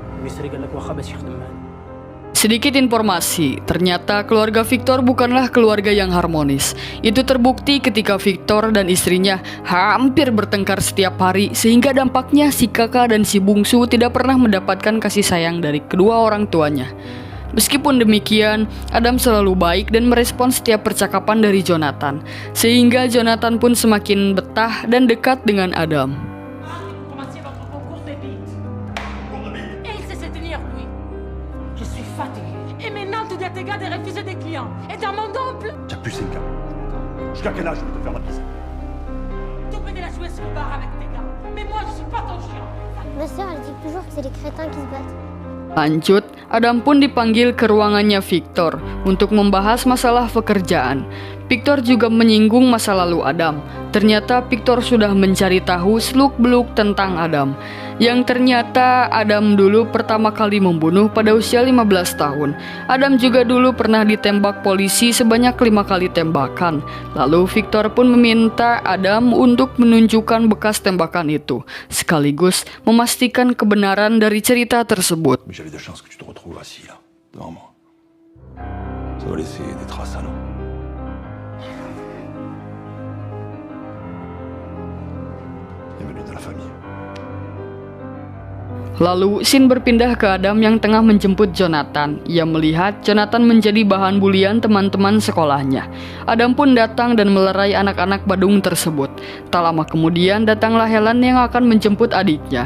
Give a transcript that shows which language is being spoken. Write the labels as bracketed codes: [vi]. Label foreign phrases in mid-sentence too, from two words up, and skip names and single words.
[ar] المصري قال لك واخا باش يخدم معنا. [id] Sedikit informasi, ternyata keluarga Victor bukanlah keluarga yang harmonis. Itu terbukti ketika Victor dan istrinya hampir bertengkar setiap hari, sehingga dampaknya si kakak dan si bungsu tidak pernah mendapatkan kasih sayang dari kedua orang tuanya. Meskipun demikian, Adam selalu baik dan merespon setiap percakapan dari Jonathan, sehingga Jonathan pun semakin betah dan dekat dengan Adam. [fr] Commencez votre concours de bite. Et il sait se tenir, lui. Je suis fatigué. Et maintenant, tu dis à tes gars de refuser des clients. Et dans mon temple, T'as plus 5 ans. Jusqu'à quel âge je vais te faire la bise? tu peux de la jouer sur le bar avec tes gars. Mais moi, je suis pas ton chien. Ma sœur, elle dit toujours que c'est les crétins qui se battent. [id] Lanjut, Adam pun dipanggil ke ruangannya Victor untuk membahas masalah pekerjaan. Victor juga menyinggung masa lalu Adam. Ternyata Victor sudah mencari tahu seluk-beluk tentang Adam. Yang ternyata Adam dulu pertama kali membunuh pada usia 15 tahun. Adam juga dulu pernah ditembak polisi sebanyak 5 kali tembakan. Lalu Victor pun meminta Adam untuk menunjukkan bekas tembakan itu, sekaligus memastikan kebenaran dari cerita tersebut. [fr] Mais j'avais de chance que tu te retrouves assis là, devant moi. Ça doit laisser des traces à nous. Bienvenue dans la famille. [id] Lalu, scene berpindah ke Adam yang tengah menjemput Jonathan. Ia melihat Jonathan menjadi bahan bulian teman-teman sekolahnya. Adam pun datang dan melerai anak-anak Badung tersebut. Tak lama kemudian, datanglah Helen yang akan menjemput adiknya.